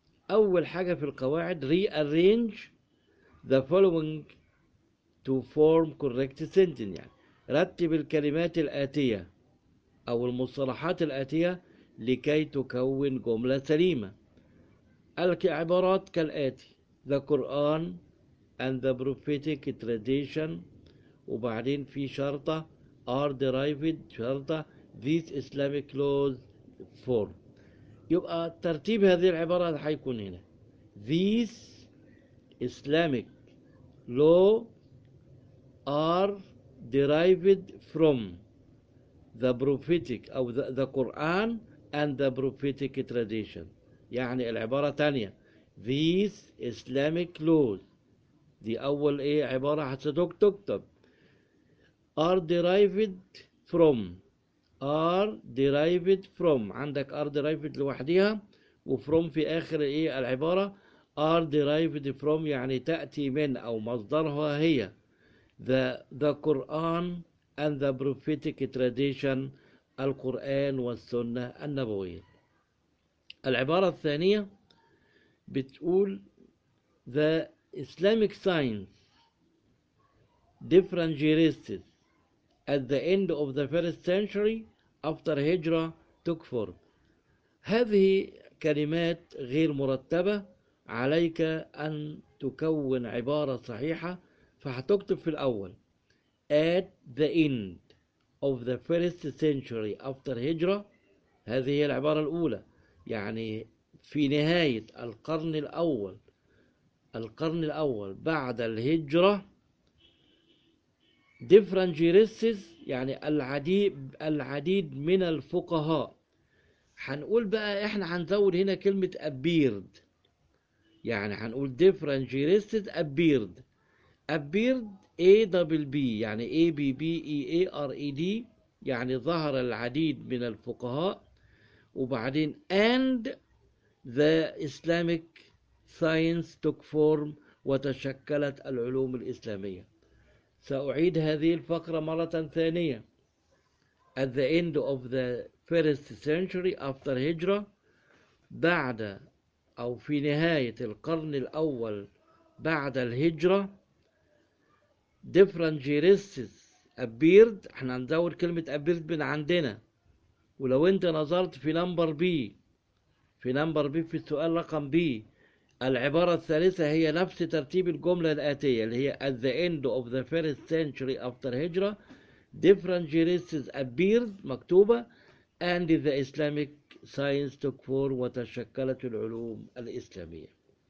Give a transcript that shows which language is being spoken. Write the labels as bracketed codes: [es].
[ar] أول حاجة في القواعد [en] rearrange the following to form correct sentence، [ar] يعني رتب الكلمات الآتية أو المصطلحات الآتية لكي تكون جملة سليمة. العبارات كالآتي: [en] the Quran and the prophetic tradition، [ar] وبعدين في شرطة [en] are derived، شرطة these Islamic laws form. [ar] يبقى ترتيب هذه العبارة هيكون هنا [en] these Islamic law are derived from the prophetic أو the Quran and the prophetic tradition. [ar] يعني العبارة تانية [en] these Islamic laws، [ar] دي أول إيه عبارة هتكتب [en] are derived from، [ar] are derived from، عندك are derived لوحدها و from في آخر إيه العبارة، are derived from يعني تأتي من أو مصدرها هي [en] the Quran and the prophetic tradition، [ar] القرآن والسنة النبوية. [en] العبارة الثانية بتقول the Islamic science different jurists at the end of the first century after هجرة [ar] تكفر. هذه كلمات غير مرتبة، عليك أن تكون عبارة صحيحة، فهتكتب في الأول [en] at the end of the first century after [ar] هجرة، هذه هي العبارة الأولى، يعني في نهاية القرن الأول، القرن الأول بعد الهجرة، [en] different jurists [ar] يعني العديد من الفقهاء. هنقول بقى احنا هنزود هنا كلمة appeared، يعني هنقول [en] different jurists appeared، [ar] appeared A double B يعني A B B E A R E D، يعني ظهر العديد من الفقهاء، وبعدين [en] and the Islamic science took form، [ar] وتشكلت العلوم الإسلامية. سأعيد هذه الفقرة مرة ثانية. [en] At the end of the first century after [ar] هجرة، بعد أو في نهاية القرن الأول بعد الهجرة، [en] different jurists appeared، [ar] احنا ندور كلمة appeared من عندنا، ولو انت نظرت في نمبر بي، في نمبر بي في السؤال رقم بي، العبارة الثالثة هي نفس ترتيب الجملة الآتية اللي هي [en] at the end of the first century after هجرة different jurists appeared [ar] مكتوبة [en] and the Islamic science took form، [ar] وتشكلت العلوم الإسلامية.